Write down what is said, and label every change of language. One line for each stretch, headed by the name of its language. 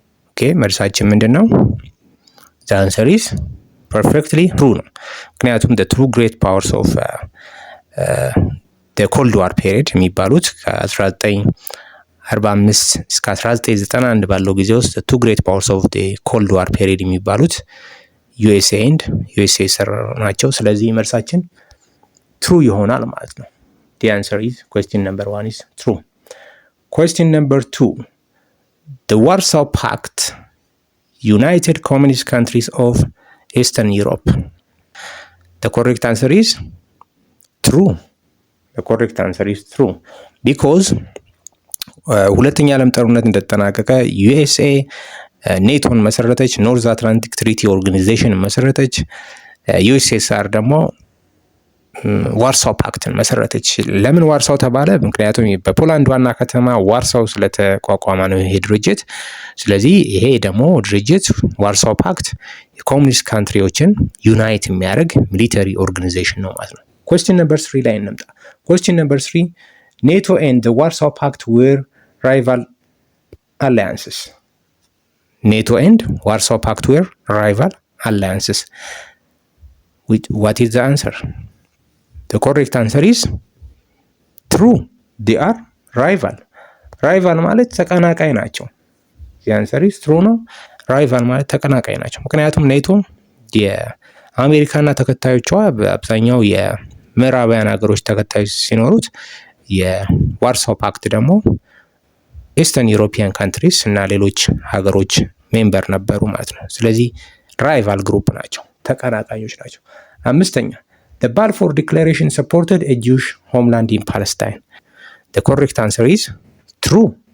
Amharic: ኦኬ፣ መልሳችን ምንድን ነው?
English: The answer is perfectly true
Amharic: ነው። ምክንያቱም
English: the two great powers of the Cold War period
Amharic: የሚባሉት ከ1945 እስከ 1991 ባለው ጊዜ ውስጥ
English: the two great powers of the Cold War period
Amharic: የሚባሉት
English: USA and USSR
Amharic: ናቸው። ስለዚህ መልሳችን
English: true
Amharic: ይሆናል ማለት ነው።
English: The answer is question number 1 is true. Question number 2. The Warsaw Pact united communist countries of Eastern Europe. The correct answer is true. The correct answer is true because
Amharic: ሁለተኛ ዓለም ጦርነት እንደተጠናቀቀ USA ኔቶን መሰረተች፣ ኖርዝ አትላንቲክ ትሪቲ ኦርጋናይዜሽን መሰረተች። USSR ደግሞ ዋርሳው ፓክትን መሰረተች። ለምን ዋርሳው ተባለ? ምክንያቱም በፖላንድ ዋና ከተማ ዋርሳው ስለተቋቋመ ነው ይሄ ድርጅት። ስለዚህ ይሄ ደግሞ ድርጅት ዋርሳው ፓክት የኮሙኒስት ካንትሪዎችን ዩናይት የሚያደርግ ሚሊተሪ ኦርጋናይዜሽን ነው ማለት ነው።
English: question number 3
Amharic: ላይ እንምጣ።
English: question number 3 NATO and the Warsaw Pact were rival alliances. NATO and Warsaw Pact were rival alliances. What is the answer? The correct answer is true. They are rival.
Amharic: Rival ማለት ተቀናቃይ ናቸው።
English: The answer is true
Amharic: ነው። rival ማለት ተቀናቃይ ናቸው። ምክንያቱም ኔቶ የአሜሪካና ተከታዮቿ በአብዛኛው የምዕራባውያን ሀገሮች ተከታዮች ሲኖሩት፣ የዋርሳው ፓክት ደግሞ ኢስተርን ዩሮፒያን ካንትሪስ እና ሌሎች ሀገሮች ሜምበር ነበሩ ማለት ነው። ስለዚህ ራይቫል ግሩፕ ናቸው፣ ተቀናቃኞች ናቸው። አምስተኛ
English: The Balfour Declaration supported a Jewish homeland in Palestine. The correct answer is true.